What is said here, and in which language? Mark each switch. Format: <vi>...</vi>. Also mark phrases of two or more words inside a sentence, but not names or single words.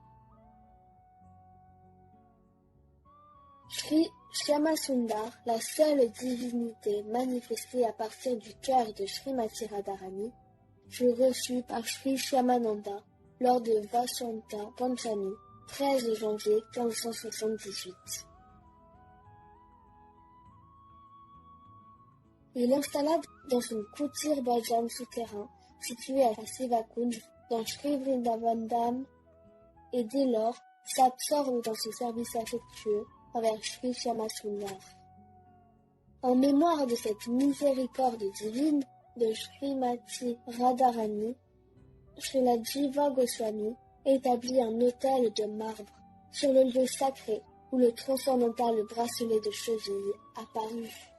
<fr>Shri Shyama Sundar, la seule divinité manifestée à partir du cœur de Srimati Radharani, fut reçue par Shri Shyamananda lors de Vasanta Panchami, 13 janvier 1578. Il installa dans son kutir bhajan souterrain situé à Sivakund dans Shri Vrindavan Dham et dès lors s'absorbe dans ce service affectueux envers Shri Shyama Sundar. En mémoire de cette miséricorde divine de Srimati Radharani, Srila Jiva Goswami établit un autel de marbre sur le lieu sacré où le transcendantal bracelet de cheville apparut.</fr>